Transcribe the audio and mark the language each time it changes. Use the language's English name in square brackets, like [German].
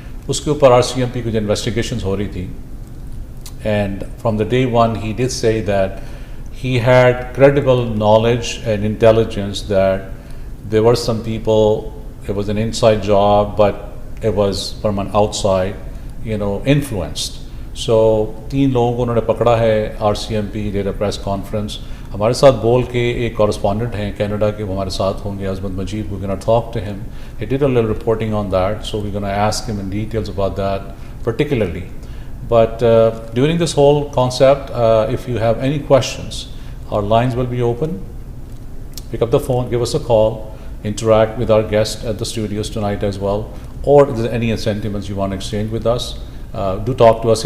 [Hindi] उसके ऊपर RCMP कुछ investigations हो रही थी, [English] and from the day one he did say that he had credible knowledge and intelligence that there were some people, it was an inside job, but it was from an outside influenced. [Hindi] So 3 लोगों को उन्होंने पकड़ा है. [English] RCMP did a press conference. [Hindi] हमारे साथ बोल के एक correspondent हैं कनाडा के, वो हमारे साथ होंगे, अजमत मजीद. [English] We're going to talk to him. He did a little reporting on that, so we're going to ask him in details about that particularly. But during this whole concept, if you have any questions, our lines will be open. Pick up the phone, give us a call, interact with our guest at the studios tonight as well, or if there's any sentiments you want to exchange with us, do talk to us.